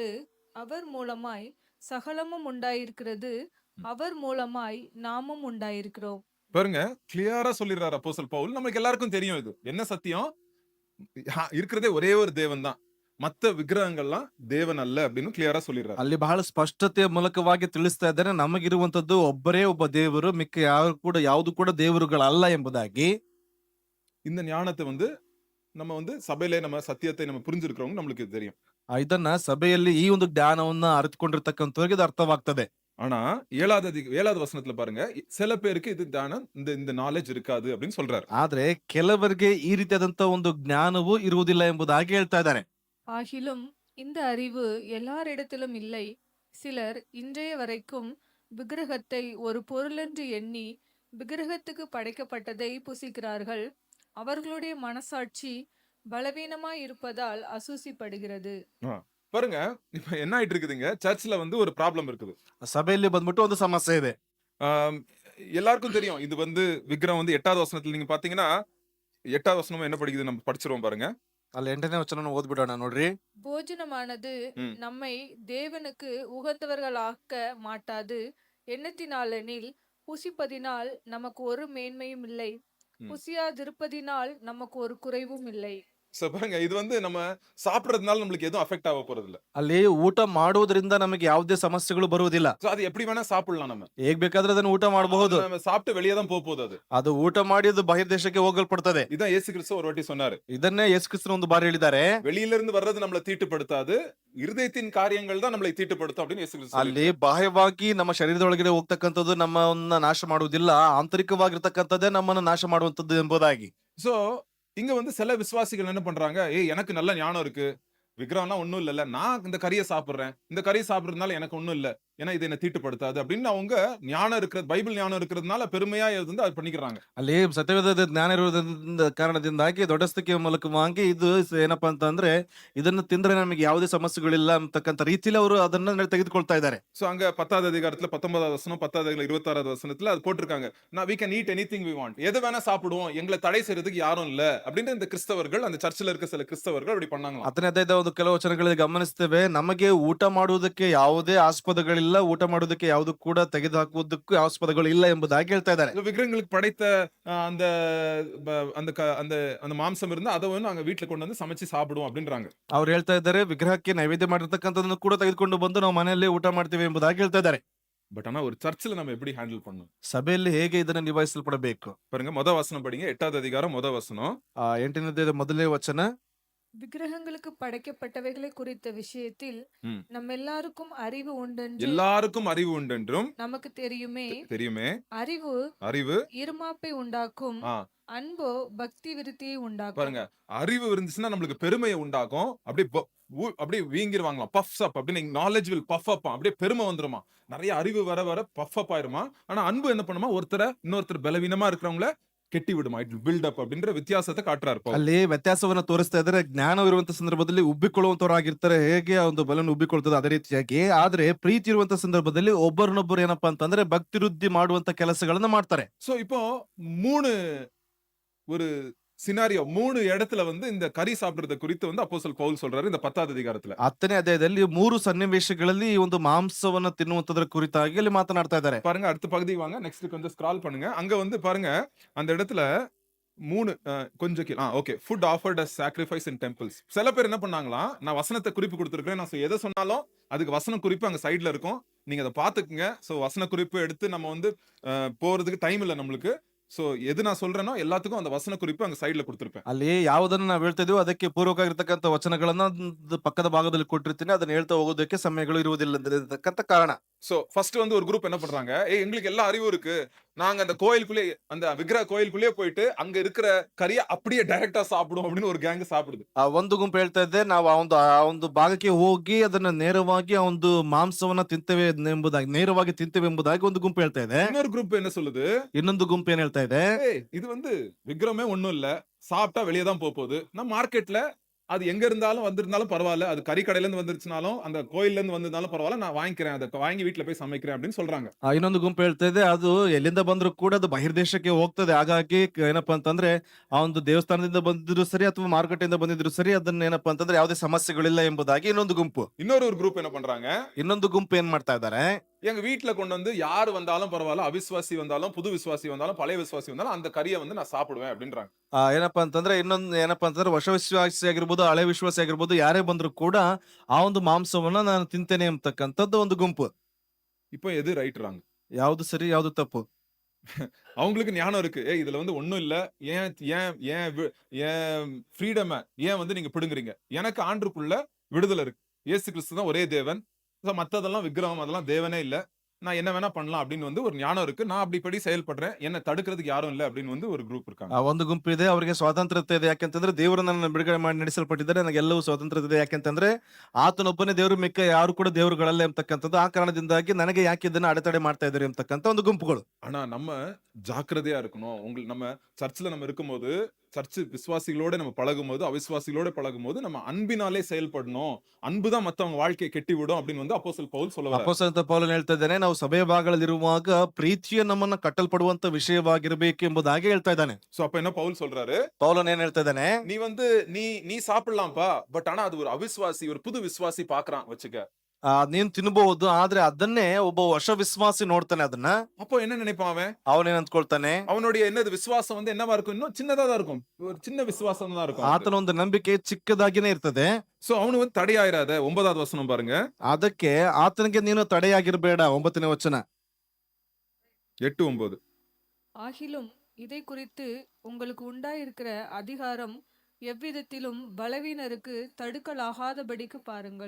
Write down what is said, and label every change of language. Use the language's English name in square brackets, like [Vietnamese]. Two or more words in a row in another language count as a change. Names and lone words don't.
[Tamil] அவர் மூலமாய் சகலமும் உண்டாயிருக்கிறது. அவர் மூலமாய் நாமும் உண்டாயிருக்கிறோம். பாருங்க, கிளியரா சொல்லிடுறாரு அப்போஸ்தலன் பவுல். நமக்கு எல்லாருக்கும் தெரியும் இது. என்ன சத்தியம்? இருக்கிறதே ஒரே ஒரு தேவன் தான். மத்த விக்கிரகங்கள்லாம் தேவன் அல்ல அப்படின்னு கிளியரா சொல்லிடுறாரு. [Kannada] ಅಲ್ಲಿ ಬಹಳ ಸ್ಪಷ್ಟತೆಯ ಮೂಲಕವಾಗಿ ತಿಳಿಸ್ತಾ ಇದ್ದಾನೆ ನಮಗಿರುವಂತದ್ದು ಒಬ್ಬರೇ ಒಬ್ಬ ದೇವರು, ಮಿಕ್ಕ ಯಾವುದು ಕೂಡ ದೇವರುಗಳಲ್ಲ ಎಂಬುದಾಗಿ. [Tamil] இந்த ஞானத்தை வந்து நம்ம வந்து சபையிலே நம்ம சத்தியத்தை நம்ம புரிஞ்சிருக்கிறவங்க நம்மளுக்கு இது தெரியும். [Kannada] ಇದನ್ನ ಸಭೆಯಲ್ಲಿ ಈ ಒಂದು ಜ್ಞಾನವನ್ನ ಅರಿತುಕೊಂಡಿರ್ತಕ್ಕಂಥವ್ರಿಗೆ ಇದು ಅರ್ಥವಾಗ್ತದೆ. [Tamil] ஆனா 7வது வசனத்துல பாருங்க, சில பேருக்கு இது ஞானம் இந்த நாலேஜ் இருக்காது அப்படின்னு சொல்றாரு. [Kannada] ಆದ್ರೆ ಕೆಲವರಿಗೆ ಈ ರೀತಿಯಾದಂತ ಒಂದು ಜ್ಞಾನವು ಇರುವುದಿಲ್ಲ ಎಂಬುದಾಗಿ ಹೇಳ್ತಾ ಇದ್ದಾನೆ. [Tamil] ஆகிலும் இந்த அறிவு எல்லாரிடத்திலும் இல்லை. சிலர் இன்றைய வரைக்கும் விக்கிரகத்தை ஒரு பொருளென்று எண்ணி விக்கிரகத்துக்கு படைக்கப்பட்டதை புசிக்கிறார்கள். அவர்களுடைய மனசாட்சி பலவீனமாய் இருப்பதால் அசூசிப்படுகிறது. பாருங்க, இப்ப என்ன ஆயிட்டு இருக்குதுங்க, சர்ச்ல வந்து ஒரு ப்ராப்ளம் இருக்குது. [Kannada] ಸಭೆಯಲ್ಲಿ ಬಂದ್ಬಿಟ್ಟು ಒಂದು ಸಮಸ್ಯೆ ಇದೆ. [Tamil] ஆம், எல்லாருக்கும் தெரியும். இது வந்து விக்கிரம் வந்து 8வது வசனத்துல நீங்க பாத்தீங்கன்னா 8வது வசனம் என்ன படிக்குது நம்ம படிச்சிருவோம் பாருங்க. [Kannada] ಅಲ್ಲಿ 8ನೇ ವಚನ ಓದ್ಬಿಡೋಣ ನೋಡ್ರಿ. [Tamil] போஜனமானது ம். நம்மை தேவனுக்கு உகந்தவர்களாக்க மாட்டாது. எண்ணத்தினாலெனில் புசிப்பதினால் நமக்கு ஒரு மேன்மையும் இல்லை. ம். புசியாதிருப்பதினால் நமக்கு ஒரு குறைவும் இல்லை. சோ பாருங்க, இது வந்து நம்ம சாப்பிடுறதுனால நம்மளுக்கு எதுவும் அஃபெக்ட் ஆக போறது இல்ல. [Kannada] ಅಲ್ಲಿ ಊಟ ಮಾಡುವುದರಿಂದ ನಮಗೆ ಯಾವುದೇ ಸಮಸ್ಯೆಗಳು ಬರುವುದಿಲ್ಲ. [Tamil] சோ அது எப்படி வேணா சாப்பிடலாம் நம்ம. [Kannada] ಹೇಗ್ ಬೇಕಾದ್ರೆ ಅದನ್ನು ಊಟ ಮಾಡಬಹುದು. [Tamil] நம்ம சாப்பிட்டு வெளியே தான் போகுது அது. [Kannada] ಅದು ಊಟ ಮಾಡಿ ಅದು ಬಹಿರ್ದೇಶಕ್ಕೆ ಹೋಗಲ್ಪಡ್ತದೆ. [Tamil] இதான் இயேசு கிறிஸ்து ஒரு வாட்டி சொன்னாரு. [Kannada] ಇದನ್ನೇ ಯೇಸು ಕ್ರಿಸ್ತನು ಒಂದು ಬಾರಿ ಹೇಳಿದ್ದಾರೆ. [Tamil] வெளியில இருந்து வர்றது நம்மள தீட்டுப்படுத்தாது, இருதயத்தின் காரியங்கள் தான் நம்மளை தீட்டுப்படுத்தும் அப்படின்னு இயேசு கிறிஸ்து [Kannada] ಅಲ್ಲಿ [Tamil] சொல்லியிருக்காரு. [Kannada] ಬಾಹ್ಯವಾಗಿ ನಮ್ಮ ಶರೀರದೊಳಗಡೆ ಹೋಗ್ತಕ್ಕಂಥದ್ದು ನಮ್ಮನ್ನ ನಾಶ ಮಾಡುವುದಿಲ್ಲ, ಆಂತರಿಕವಾಗಿರ್ತಕ್ಕಂಥದ್ದೇ ನಮ್ಮನ್ನ ನಾಶ ಮಾಡುವಂತದ್ದು ಎಂಬುದಾಗಿ. [Tamil] சோ இங்க வந்து சில விசுவாசிகள் என்ன பண்றாங்க, எனக்கு நல்ல ஞானம் இருக்கு, விக்கிரகம்லாம் ஒண்ணும் இல்லல்ல, நான் இந்த கறியை சாப்பிடுறேன், இந்த கறியை சாப்பிடுறதுனால எனக்கு ஒண்ணும் இல்ல, ஏன்னா இது என்ன தீட்டுப்படுத்தாது அப்படின்னு அவங்க ஞானம் இருக்கிறது, பைபிள் ஞானம் இருக்கிறதுனால பெருமையா இருந்து அது பண்ணிக்கிறாங்க. [Kannada] ಅಲ್ಲಿ ಸತ್ಯವೇದದ ಜ್ಞಾನ ಇರುವುದರಿಂದ ಕಾರಣದಿಂದಾಗಿ ದೊಡ್ಡಸ್ತಿಕೆಯ ಮೂಲಕವಾಗಿ ಇದು ಏನಪ್ಪಾ ಅಂತಂದ್ರೆ ಇದನ್ನ ತಿಂದ್ರೆ ನಮಗೆ ಯಾವುದೇ ಸಮಸ್ಯೆಗಳಿಲ್ಲ ಅಂತಕ್ಕಂಥ ರೀತಿಯಲ್ಲಿ ಅವರು ಅದನ್ನ ತೆಗೆದುಕೊಳ್ತಾ ಇದ್ದಾರೆ. [Tamil] சோ அங்க 10வது அதிகாரத்துல 19வது வசனம், 10வது அதிகாரம் 26வது வசனத்துல அது போட்டிருக்காங்க. [English] we can eat anything we want. [Tamil] எது வேணா சாப்பிடுவோம், எங்களை தடை செய்யறதுக்கு யாரும் இல்ல அப்படின்னு இந்த கிறிஸ்தவர்கள், அந்த சர்ச்சில் இருக்க சில கிறிஸ்தவர்கள் அப்படி பண்ணாங்க. [Kannada] 10ನೇ ಅಧ್ಯಾಯದ ಒಂದು ಕೆಲವು ವಚನಗಳಲ್ಲಿ ಗಮನಿಸ್ತೇವೆ, ನಮಗೆ ಊಟ ಮಾಡುವುದಕ್ಕೆ ಯಾವುದೇ ಆಸ್ಪದಗಳಿಲ್ಲ, ಊಟ ಮಾಡುವುದಕ್ಕೆ ಯಾವುದು ಕೂಡ ತೆಗೆದುಹಾಕುವುದಕ್ಕೂ ಆಸ್ಪದಗಳು ಇಲ್ಲ ಎಂಬುದಾಗಿ ಹೇಳ್ತಾ ಇದ್ದಾರೆ. [Tamil] விக்கிரகங்களுக்கு படைத்த அந்த அந்த அந்த அந்த மாம்சம் இருந்தா அதை வந்து நாங்க வீட்டுல கொண்டு வந்து சமைச்சு சாப்பிடுவோம் அப்படின்றாங்க. [Kannada] ಅವ್ರು ಹೇಳ್ತಾ ಇದ್ದಾರೆ ವಿಗ್ರಹಕ್ಕೆ ನೈವೇದ್ಯ ಮಾಡಿರ್ತಕ್ಕಂಥದನ್ನು ಕೂಡ ತೆಗೆದುಕೊಂಡು ಬಂದು ನಾವು ಮನೆಯಲ್ಲೇ ಊಟ ಮಾಡ್ತೀವಿ ಎಂಬುದಾಗಿ ಹೇಳ್ತಾ ಇದ್ದಾರೆ. [Tamil] பட் ஆனா ஒரு சர்ச்சில் நம்ம எப்படி ஹேண்டில் பண்ணணும்? [Kannada] ಸಭೆಯಲ್ಲಿ ಹೇಗೆ ಇದನ್ನು ನಿಭಾಯಿಸಲ್ಪಡಬೇಕು? [Tamil] பாருங்க, வசனம் படிங்க. 8வது அதிகாரம் வசனம். [Kannada] 8ನೇ ಅಧ್ಯಾಯದ ಮೊದಲನೇ ವಚನ. [Tamil] விக்கிரகங்களுக்கு படைக்கப்பட்டவைகளை குறித்த விஷயத்தில் ம். நம்ம எல்லாருக்கும் அறிவு உண்டென்று எல்லாருக்கும் அறிவு உண்டென்றும் நமக்கு தெரியுமே. தெரியுமே. அறிவு அறிவு இருமாப்பை உண்டாக்கும், ஆ, அன்போ பக்தி விருத்தியை உண்டாக்கும். பாருங்க, அறிவு இருந்துச்சுன்னா நம்மளுக்கு பெருமையை உண்டாகும். அப்படியே வீங்கிருவாங்களாம், [English] puffs up [Tamil] அப்படின்னு. [English] knowledge will puff up, [Tamil] அப்படியே பெருமை வந்துருமா. நிறைய அறிவு வர வர [English] puff up [Tamil] ஆயிருமா. ஆனா அன்பு என்ன பண்ணுமா, இன்னொருத்தர் பலவீனமா இருக்கிறவங்கள கெட்டி விடுமா, [English] it build up [Tamil] அப்படின்ற ವ್ಯತ್ಯಾಸத்தை காட்றார் பவுல். [Kannada] ಅಲ್ಲಿ ವ್ಯತ್ಯಾಸವನ್ನ ತೋರಿಸ್ತಾ ಇದ್ದಾರೆ. ಜ್ಞಾನ ಇರುವಂತ ಸಂದರ್ಭದಲ್ಲಿ ಉಬ್ಬಿಕೊಳ್ಳುವಂತವರಾಗಿರ್ತಾರೆ, ಹೇಗೆ ಆ ಒಂದು ಬಲವನ್ನು ಉಬ್ಬಿಕೊಳ್ತದೆ ಅದೇ ರೀತಿಯಾಗಿ. ಆದ್ರೆ ಪ್ರೀತಿ ಇರುವಂತ ಸಂದರ್ಭದಲ್ಲಿ ಒಬ್ಬರನ್ನೊಬ್ಬರು ಏನಪ್ಪಾ ಅಂತಂದ್ರೆ ಭಕ್ತಿ ವೃದ್ಧಿ ಮಾಡುವಂತ ಕೆಲಸಗಳನ್ನ ಮಾಡ್ತಾರೆ. [Tamil] சோ இப்போ 3 ஒரு சினாரியோ, 3 இடத்துல வந்து இந்த கறி சாப்பிடுறத குறித்து வந்து அப்போஸ்தலன் பவுல் சொல்றாரு இந்த 10வது அதிகாரத்துல. [Kannada] 10ನೇ ಅಧ್ಯಾಯದಲ್ಲಿ 3 ಸನ್ನಿವೇಶಗಳಲ್ಲಿ ಈ ಒಂದು ಮಾಂಸವನ್ನ ತಿನ್ನುವಂತದ್ರ ಕುರಿತಾಗಿ ಅಲ್ಲಿ ಮಾತನಾಡ್ತಾ ಇದ್ದಾರೆ. [Tamil] பாருங்க, அடுத்த பகுதி வாங்க, நெக்ஸ்ட் கொஞ்சம் ஸ்க்ரால் பண்ணுங்க. அங்க வந்து பாருங்க, அந்த இடத்துல 3 கொஞ்சம் கீழ ஓகே. [English] food offered as sacrifice in temples. [Tamil] சில பேர் என்ன பண்ணாங்களாம், நான் வசனத்த குறிப்பு குடுத்திருக்கிறேன். நான் எத சொன்னாலும் அதுக்கு வசன குறிப்பு அங்க சைடுல இருக்கும். நீங்க அத பார்த்துக்கங்க. சோ வசன குறிப்பு எடுத்து நம்ம வந்து போறதுக்கு டைம் இல்ல நம்மளுக்கு. சோ எது நான் சொல்றேனோ எல்லாத்துக்கும் அந்த வசன குறிப்பு அங்க ಸೈಡ್ல குடுத்திருப்பேன். [Kannada] ಅಲ್ಲಿ ಯಾವುದನ್ನು ನಾವು ಹೇಳ್ತಾ ಇದೀವೋ ಅದಕ್ಕೆ ಪೂರಕವಾಗಿರ್ತಕ್ಕಂಥ ವಚನಗಳನ್ನ ಒಂದು ಪಕ್ಕದ ಭಾಗದಲ್ಲಿ ಕೊಟ್ಟಿರ್ತೀನಿ. ಅದನ್ನ ಹೇಳ್ತಾ ಹೋಗೋದಕ್ಕೆ ಸಮಯಗಳು ಇರುವುದಿಲ್ಲದಿರತಕ್ಕಂಥ ಕಾರಣ. [English] so first [Tamil] வந்து ஒரு குரூப் என்ன பண்றாங்க, ஏய் எங்களுக்கு எல்லா அறிவும் இருக்கு. நாங்க அந்த கோயிலுக்குள்ளே அந்த விக்கிரக கோயிலுக்குள்ளே போயிட்டு அங்க இருக்கிற கறிய அப்படியே டைரக்ட்டா சாப்பிடுவோம் அப்படின்னு ஒரு கேங் சாப்பிடுது. [Kannada] ಆ ಒಂದು ಗುಂಪು ಹೇಳ್ತಾ ಇದೆ, ನಾವು ಆ ಒಂದು ಭಾಗಕ್ಕೆ ಹೋಗಿ ಅದನ್ನ ನೇರವಾಗಿ ಆ ಒಂದು ಮಾಂಸವನ್ನ ತಿಂತೇವೆ ಎಂಬುದಾಗಿ, ನೇರವಾಗಿ ತಿಂತೇವೆ ಎಂಬುದಾಗಿ ಒಂದು ಗುಂಪು ಹೇಳ್ತಾ ಇದೆ. [Tamil] இன்னொரு குரூப் என்ன சொல்லுது, [Kannada] ಇನ್ನೊಂದು ಗುಂಪು ಏನ್ ಹೇಳ್ತಾ ಇದೆ, [Tamil] ஏய் இது வந்து விக்கிரமே ஒண்ணும் இல்ல. சாப்பிட்டா வெளிய தான் போகுது. நான் மார்க்கெட்ல அது எங்க இருந்தாலும் வந்திருந்தாலும் பரவாயில்ல. அது கறி கடையில இருந்து வந்துருச்சுனாலும், அந்த கோயில்ல இருந்து வந்திருந்தாலும் பரவாயில்ல. நான் வாங்கிக்கிறேன். அத வாங்கி வீட்ல போய் சமைக்கிறேன் அப்படின்னு சொல்றாங்க. [Kannada] ಇನ್ನೊಂದು ಗುಂಪು ಹೇಳ್ತಾ ಇದೆ, ಅದು ಎಲ್ಲಿಂದ ಬಂದ್ರು ಕೂಡ ಅದು ಬಹಿರ್ದೇಶಕ್ಕೆ ಹೋಗ್ತದೆ. ಹಾಗಾಗಿ ಏನಪ್ಪಾ ಅಂತಂದ್ರೆ ಆ ಒಂದು ದೇವಸ್ಥಾನದಿಂದ ಬಂದಿದ್ರು ಸರಿ ಅಥವಾ ಮಾರುಕಟ್ಟೆಯಿಂದ ಬಂದಿದ್ರು ಸರಿ, ಅದನ್ನ ಏನಪ್ಪಾ ಅಂತಂದ್ರೆ ಯಾವುದೇ ಸಮಸ್ಯೆಗಳಿಲ್ಲ ಎಂಬುದಾಗಿ ಇನ್ನೊಂದು ಗುಂಪು. [Tamil] இன்னொரு ஒரு குரூப் என்ன பண்றாங்க, [Kannada] ಇನ್ನೊಂದು ಗುಂಪು ಏನ್ ಮಾಡ್ತಾ ಇದ್ದಾರೆ, [Tamil] எங்க வீட்ல கொண்டு வந்து யார் வந்தாலும் பரவாயில்ல. அவிசுவாசி வந்தாலும், புது விசுவாசி வந்தாலும், பழைய விசுவாசி வந்தாலும் அந்த கறிய வந்து நான் சாப்பிடுவேன் அப்படின்றாங்க. [Kannada] ಏನಪ್ಪಾ ಅಂತಂದ್ರೆ ಇನ್ನೊಂದು ಏನಪ್ಪಾ ಅಂತಂದ್ರೆ ಹೊಸ ವಿಶ್ವಾಸಿ ಆಗಿರ್ಬೋದು, ಹಳೆ ವಿಶ್ವಾಸಿ ಆಗಿರ್ಬೋದು, ಯಾರೇ ಬಂದ್ರು ಕೂಡ ಆ ಒಂದು ಮಾಂಸವನ್ನ ನಾನು ತಿಂತೇನೆ ಅಂತಕ್ಕಂಥದ್ದು ಒಂದು ಗುಂಪು. [Tamil] இப்போ எது ரைட்றாங்க? [Kannada] ಯಾವ್ದು ಸರಿ ಯಾವ್ದು ತಪ್ಪು? [Tamil] அவங்களுக்கு ஞானம் இருக்கு. ஏய் இதுல வந்து ஒண்ணும் இல்ல. ஏன் ஏன் ஏன் ஏன் ஃப்ரீடம ஏன் வந்து நீங்க பிடுங்குறீங்க? எனக்கு ஆண்டருக்குள்ள விடுதலை இருக்கு. இயேசு கிறிஸ்து தான் ஒரே தேவன். சோ மத்ததெல்லாம் விக்கிரகம் அதெல்லாம் தேவனே இல்ல. நான் என்ன வேணா பண்ணலாம் அப்படின்னு வந்து ஒரு ஞானம் இருக்கு. நான் அப்படிப்படி செயல்படுறேன். என்ன தடுக்கிறதுக்கு யாரும் இல்ல அப்படின்னு வந்து ஒரு குரூப் இருக்காங்க. [Kannada] ಆ ಒಂದು ಗುಂಪು ಇದೆ, ಅವರಿಗೆ ಸ್ವಾತಂತ್ರ್ಯತೆ ಇದೆ. ಯಾಕೆಂತಂದ್ರೆ ದೇವರು ನನ್ನ ಬಿಡುಗಡೆ ಮಾಡಿ ನಡೆಸಲ್ಪಟ್ಟಿದ್ದಾರೆ, ನನಗೆಲ್ಲವೂ ಸ್ವಾತಂತ್ರ್ಯತೆ ಇದೆ. ಯಾಕೆಂತಂದ್ರೆ ಆತನೊಬ್ಬನೇ ದೇವರು, ಮಿಕ್ಕ ಯಾರು ಕೂಡ ದೇವರುಗಳಲ್ಲ ಎಂಬತಕ್ಕಂಥದ್ದು. ಆ ಕಾರಣದಿಂದಾಗಿ ನನಗೆ ಯಾಕೆ ಇದನ್ನ ಅಡೆತಡೆ ಮಾಡ್ತಾ ಇದ್ದಾರೆ ಎಂಬತಕ್ಕಂಥ ಒಂದು ಗುಂಪುಗಳು. [Tamil] ஆனா நம்ம ஜாக்கிரதையா இருக்கணும். நம்ம சர்ச்ல நம்ம இருக்கும்போது, சர்ச் விசுவாசிகளோட நம்ம பழகும்போது, அவிசுவாசிகளோட பழகும்போது நம்ம அன்பினாலே செயல்படணும். அன்பு தான் மத்தவங்க வாழ்க்கையை கெட்டி விடும் அப்படின்னு வந்து அப்போஸ்தலன் பவுல் சொல்ல வரார். [Kannada] ಅಪೊಸ್ತಲನಾದ ಪೌಲನು ಹೇಳ್ತಾ ಇದ್ದಾನೆ, ನಾವು ಸಭೆಯ ಭಾಗಗಳಲ್ಲಿರುವಾಗ ಪ್ರೀತಿಯ ನಮ್ಮನ್ನ ಕಟ್ಟಲ್ಪಡುವಂತ ವಿಷಯವಾಗಿರಬೇಕು ಎಂಬುದಾಗಿ ಹೇಳ್ತಾ ಇದ್ದಾನೆ. [Tamil] சோ அப்ப என்ன பவுல் சொல்றாரு, [Kannada] ಪೌಲನು ಏನ್ ಹೇಳ್ತಾ ಇದ್ದಾನೆ, [Tamil] நீ வந்து நீ சாப்பிடலாம்ப்பா. பட் ஆனா அது ஒரு அவிசுவாசி, ஒரு புது விசுவாசி பாக்குறான் வச்சுக்க. [Kannada] ನೀನ್ ತಿನ್ಬಹುದು, ಆದ್ರೆ ಅದನ್ನೇ ಒಬ್ಬ ಹೊಸ ವಿಶ್ವಾಸಿ ನೋಡ್ತಾನೆ. ಅದನ್ನ [Tamil] அப்போ என்ன நினைப்பான் அவன்? [Kannada] ಅವನೇನ್ ಅಂದ್ಕೊಳ್ತಾನೆ, [Tamil] அவனுடைய என்னது விசுவாசம் வந்து என்னவா இருக்கும்? இன்னும் சின்னதா தான் இருக்கும். ஒரு சின்ன விசுவாசம் தான் இருக்கும். [Kannada] ಆತನ ಒಂದು ನಂಬಿಕೆ ಚಿಕ್ಕದಾಗಿನೇ ಇರ್ತದೆ. [Tamil] சோ அவனு வந்து தடையாயிராத. 9வது வசனம் பாருங்க. [Kannada] ಅದಕ್ಕೆ ಆತನಿಗೆ ನೀನು ತಡೆಯಾಗಿರ್ಬೇಡ. 9ನೇ ವಚನ. 8, 9. [Tamil] ஆகிலும் இதை குறித்து உங்களுக்கு உண்டாயிருக்கிற அதிகாரம் எவ்விதத்திலும் பலவீனருக்கு தடுக்கலாகாதபடிக்கு பாருங்கள்.